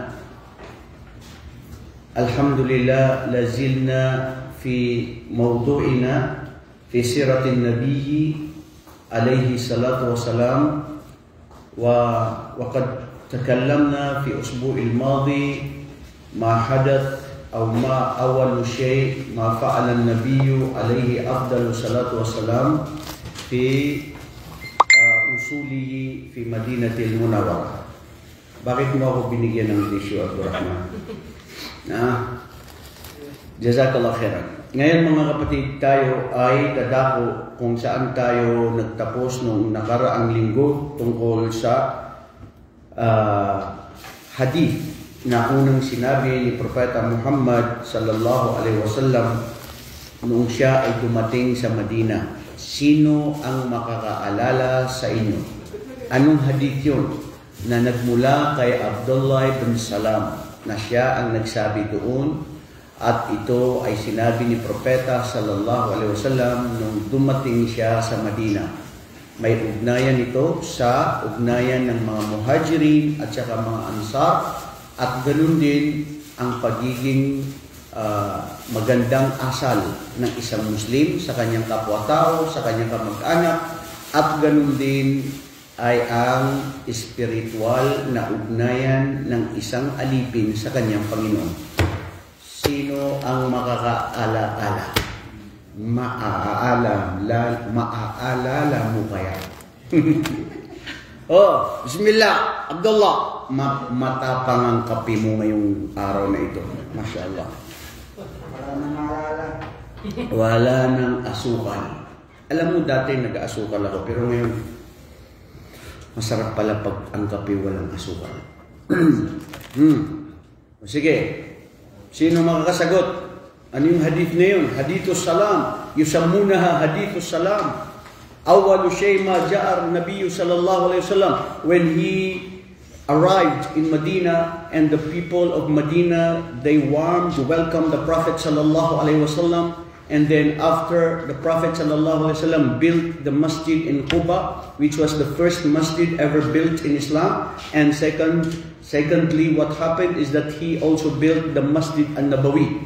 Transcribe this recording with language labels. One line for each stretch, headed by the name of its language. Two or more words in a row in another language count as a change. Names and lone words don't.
Arabic: الحمد لله لازلنا في موضوعنا في سيرة النبي عليه الصلاة والسلام وقد تكلمنا في الأسبوع الماضي ما حدث أو ما أول شيء ما فعل النبي عليه أفضل الصلاة والسلام في أصوله في مدينة المنورة.
Filipino: Bakit mo ako binigyan ng tissue, Abdurrahman?
Arabic: جزاك الله خيرا.
Filipino: Ngayon mga kapatid, tayo ay dadako kung saan tayo nagtapos nung nakaraang linggo tungkol sa hadith na unang sinabi ni Propeta Muhammad
Arabic: صلى الله عليه وسلم
Filipino: nung siya ay dumating sa Madina. Sino ang makakaalala sa inyo? Anong hadith yun? Na nagmula kay Abdullah ibn Salam na siya ang nagsabi doon at ito ay sinabi ni Propeta
Arabic: صلى الله عليه وسلم
Filipino: nung dumating siya sa Madina. May ugnayan ito sa ugnayan ng mga muhajirin at saka mga ansar. At ganun din ang pagiging magandang asal ng isang Muslim sa kanyang kapwa-tao, sa kanyang kamag-anak, at ganun din ay ang espiritual na ugnayan ng isang alipin sa kanyang Panginoon. Sino ang makakaala-ala? Maaalala mo kaya? Oh, bismillah, Abdullah. Matapang ang kape mo ngayong araw na ito.
Arabic: ما شاء الله.
Filipino: Wala nang asukal. Alam mo, dati nag-asukal ako, pero ngayon, masarap pala pag ang kape walang asukal. Sige, sino makakasagot? Ano yung hadith na yun?
Arabic: حديث السلام. يسمونها حديث السلام. أول شيء ما جاء النبي صلى الله عليه وسلم
English: when he arrived in Medina, and the people of Medina, they warmed to welcome the Prophet
Arabic: صلى الله عليه وسلم.
English: And then after the Prophet
Arabic: صلى الله عليه وسلم
English: built the masjid in Quba, which was the first masjid ever built in Islam, and secondly what happened is that he also built the Masjid An-Nabawi.